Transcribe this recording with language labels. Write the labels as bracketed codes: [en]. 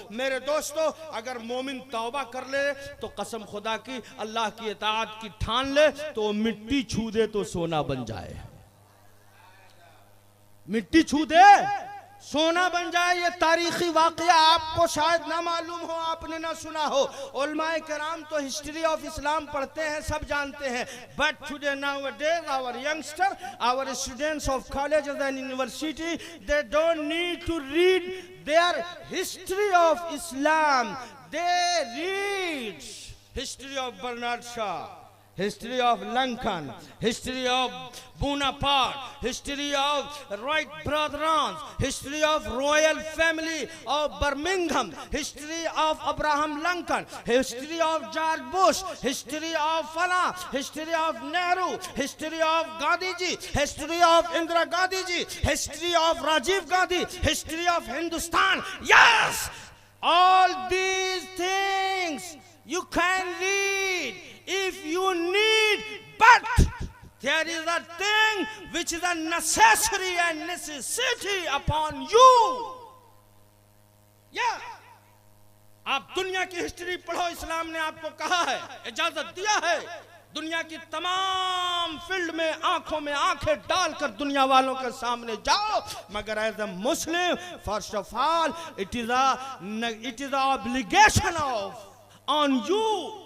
[hi] मेरे दोस्तों, अगर मोमिन तौबा कर ले तो कसम खुदा की, अल्लाह की इताअत की ठान ले तो मिट्टी छू दे तो सोना बन जाए। मिट्टी छू दे सोना बन जाए। ये तारीखी वाकया आपको शायद ना मालूम हो, आपने ना सुना हो। उलमाए कराम तो हिस्ट्री ऑफ इस्लाम पढ़ते हैं, सब जानते हैं। [en] But today nowadays our youngster, our students of colleges and university, they don't need to read their history of Islam. They read history of Bernard Shaw, history of Lincoln, history of Bonaparte, history of Wright brothers, history of royal family of Birmingham, history of Abraham Lincoln, history of George Bush, history of Fala, history of Nehru, history of Gandhi ji, history of Indira Gandhi ji, history of Rajiv Gandhi, history of Hindustan. Yes, all these things you can read if you need, but there is a thing which is a necessary and necessity upon you. Yeah. [hi] आप दुनिया की history पढ़ो। इस्लाम ने आपको कहा है, इजाजत दिया है, दुनिया की तमाम फील्ड में आंखों में आंखें डालकर दुनिया वालों के सामने जाओ। [en] मगर as a Muslim, first of all it is a obligation of on you.